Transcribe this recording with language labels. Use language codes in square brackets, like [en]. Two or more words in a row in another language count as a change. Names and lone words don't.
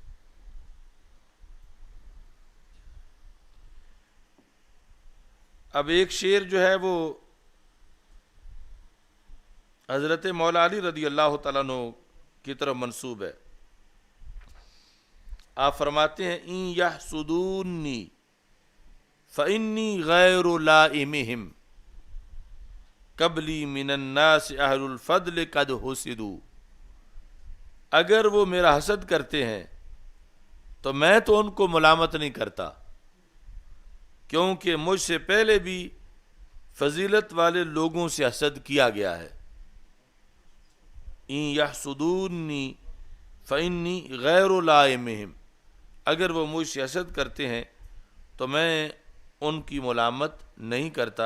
[ur] اب ایک شعر جو ہے وہ حضرت مولا علی [ar] رضی اللہ تعالیٰ عنہ [ur] کی طرف منسوب ہے۔ آپ فرماتے ہیں [ar] ان یحسدونی فانی غیر لائمہم قبلی من الناس اہل الفضل قد حسدوا، [ur] اگر وہ میرا حسد کرتے ہیں تو میں تو ان کو ملامت نہیں کرتا، کیونکہ مجھ سے پہلے بھی فضیلت والے لوگوں سے حسد کیا گیا ہے۔ [ar] ان یحسدونی فانی غیر لائمہم، [ur] اگر وہ مجھ سے حسد کرتے ہیں تو میں ان کی ملامت نہیں کرتا۔